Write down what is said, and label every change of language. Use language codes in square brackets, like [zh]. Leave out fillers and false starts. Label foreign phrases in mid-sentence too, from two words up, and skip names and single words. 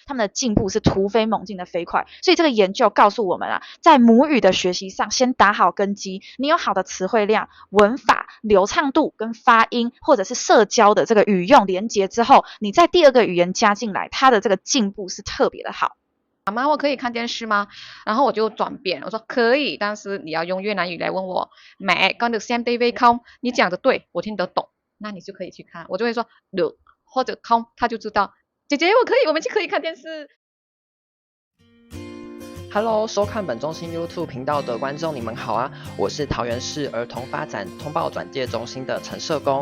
[zh] 他们的进步是突飞猛进的飞快。所以这个研究告诉我们啊，在母语的学习上，先打好根基，你有好的词汇量、文法、流畅度跟发音，或者是社交的这个语用连结之后，你在第二个语言加进来，它的这个进步是特别的好。妈妈，我可以看电视吗？然后我就转变，我说可以，但是你要用越南语来问我。 [vi] mẹ con được xem TV không？ [zh] 你讲的对，我听得懂，那你就可以去看。我就会说 được 或者 không，他就知道。姐姐，我可以，我们就可以看电视。 Hello，收看本中心 YouTube 频道的观众，你们好啊！我是桃园市儿童发展通报转介中心的陈社工。